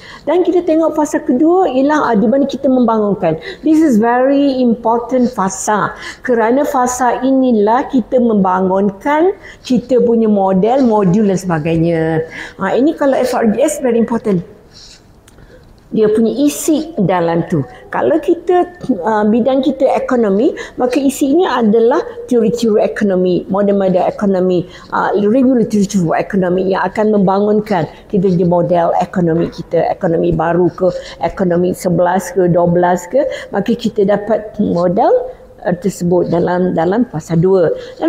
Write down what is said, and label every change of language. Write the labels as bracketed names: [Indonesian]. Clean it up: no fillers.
[Malay] Dan kita tengok fasa kedua ialah di mana kita membangunkan. [English] This is very important fasa. [Malay] Kerana fasa inilah kita membangunkan kita punya modul dan sebagainya. Ini kalau FRGS [English] very important. [Malay] Dia punya isi dalam tu. Kalau kita bidang kita ekonomi, maka isinya adalah teori-teori ekonomi, model-model ekonomi, regulatory ekonomi yang akan membangunkan kita punya model ekonomi kita, ekonomi baru ke, ekonomi 11 ke, 12 ke, maka kita dapat model tersebut dalam fasa 2.